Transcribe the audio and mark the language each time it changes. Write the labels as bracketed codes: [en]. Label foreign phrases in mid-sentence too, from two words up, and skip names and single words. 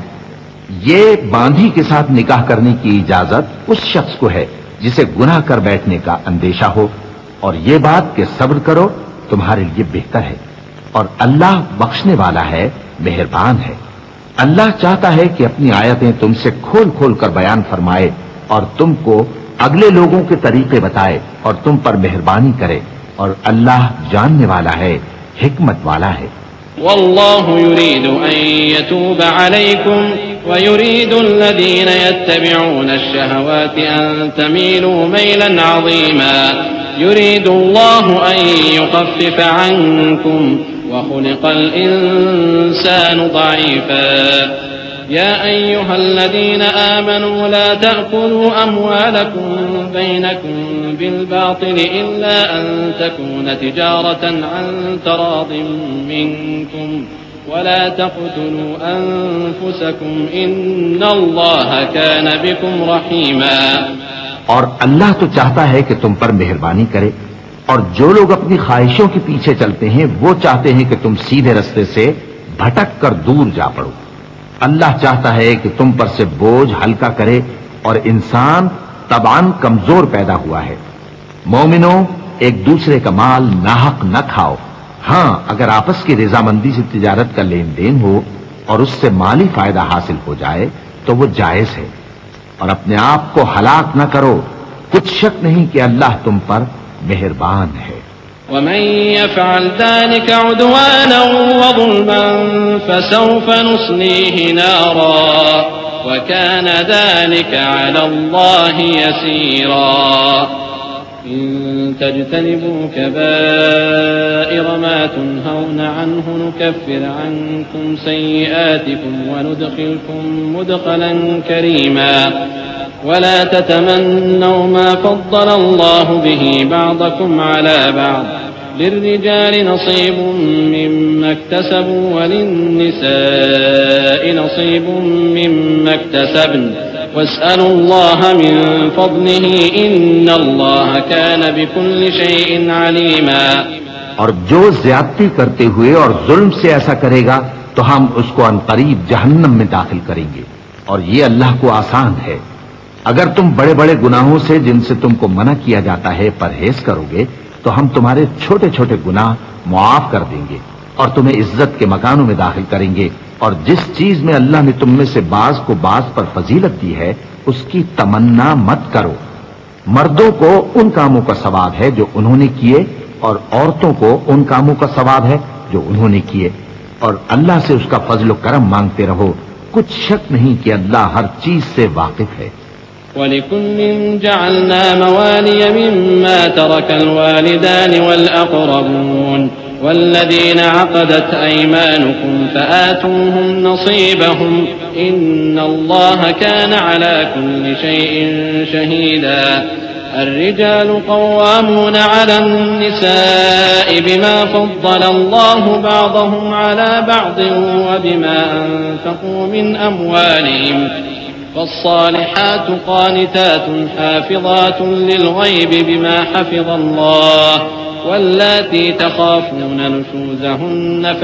[ur] یہ باندی کے ساتھ نکاح کرنے کی اجازت اس شخص کو ہے جسے گناہ کر بیٹھنے کا اندیشہ ہو، اور یہ بات کہ صبر کرو تمہارے لیے بہتر ہے، اور اللہ بخشنے والا ہے، مہربان ہے. اللہ چاہتا ہے کہ اپنی آیتیں تم سے کھول کھول کر بیان فرمائے اور تم کو اگلے لوگوں کے طریقے بتائے اور تم پر مہربانی کرے، اور اللہ جاننے والا ہے، حکمت والا ہے. [ar] والله يريد أن يتوب عليكم ويريد الذين يتبعون الشهوات أن تميلوا ميلا عظيما يريد الله أن يخفف عنكم وخلق الإنسان ضعيفا يا أيها الذين آمنوا لا تأكلوا أموالكم بينكم بالباطل إلا أن تكون تجارة عن تراض منكم ولا تقتلوا أنفسكم إن الله كان بكم رحيما. [ur] اور اللہ تو چاہتا ہے کہ تم پر مہربانی کرے، اور جو لوگ اپنی خواہشوں کے پیچھے چلتے ہیں وہ چاہتے ہیں کہ تم سیدھے راستے سے بھٹک کر دور جا پڑو. اللہ چاہتا ہے کہ تم پر سے بوجھ ہلکا کرے، اور انسان تبان کمزور پیدا ہوا ہے. مومنو، ایک دوسرے کا مال ناحق نہ کھاؤ. ہاں، اگر آپس کی رضامندی سے تجارت کا لین دین ہو اور اس سے مالی فائدہ حاصل ہو جائے تو وہ جائز ہے، اور اپنے آپ کو ہلاک نہ کرو. کچھ شک نہیں کہ اللہ تم پر مہربان ہے. [ar] ومن يفعل ذلك عدوانا وظلما فسوف نصليه نارا وكان ذلك على الله يسيرا. إن تجتنبوا كبائر ما تنهون عنه نكفر عنكم سيئاتكم وندخلكم مدخلا كريما ولا تتمنوا ما فضل الله به بعضكم على بعض للرجال نصيب مما اكتسبوا و للنساء نصيب مما اكتسبن واسألوا الله من فضله إن الله كان بكل شيء عليما. [ur] اور جو زیادتی کرتے ہوئے اور ظلم سے ایسا کرے گا تو ہم اس کو عنقریب جہنم میں داخل کریں گے، اور یہ اللہ کو آسان ہے. اگر تم بڑے بڑے گناہوں سے جن سے تم کو منع کیا جاتا ہے پرہیز کرو گے تو ہم تمہارے چھوٹے چھوٹے گناہ معاف کر دیں گے اور تمہیں عزت کے مکانوں میں داخل کریں گے. اور جس چیز میں اللہ نے تم میں سے بعض کو بعض پر فضیلت دی ہے اس کی تمنا مت کرو. مردوں کو ان کاموں کا ثواب ہے جو انہوں نے کیے، اور عورتوں کو ان کاموں کا ثواب ہے جو انہوں نے کیے، اور اللہ سے اس کا فضل کرم مانگتے رہو. کچھ شک نہیں کہ اللہ ہر چیز سے واقف ہے. [ar] ولكل جعلنا موالي مما ترك الوالدان والأقربون والذين عقدت أيمانكم فآتوهم نصيبهم إن الله كان على كل شيء شهيدا. الرجال قوامون على النساء بما فضل الله بعضهم على بعض وبما أنفقوا من أموالهم فالصالحات قانتات حافظات للغيب بما حفظ الله واللاتي تخافون نشوزهن